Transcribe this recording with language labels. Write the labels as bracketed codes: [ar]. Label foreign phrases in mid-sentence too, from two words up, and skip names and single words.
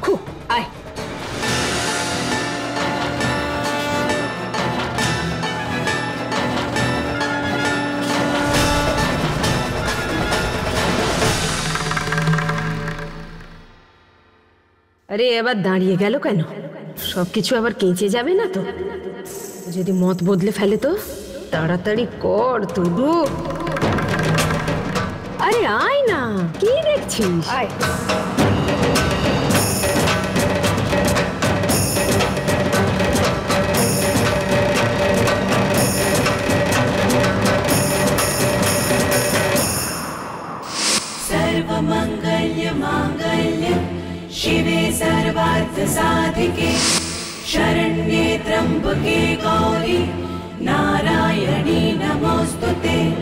[bn] আয়। আরে এবার দাঁড়িয়ে গেল কেন? সবকিছু আবার কেঁচে যাবে না তো? যদি মত বদলে ফেলে তো? তাড়াতাড়ি কর তুডু। আরে আয় না, কি দেখছিস? আয়। [sa] सर्वमंगल्य मांगल्य शिवे सर्वार्थ साधिके शरण्ये त्र्यंबके गौरी नारायणी नमोस्तुते।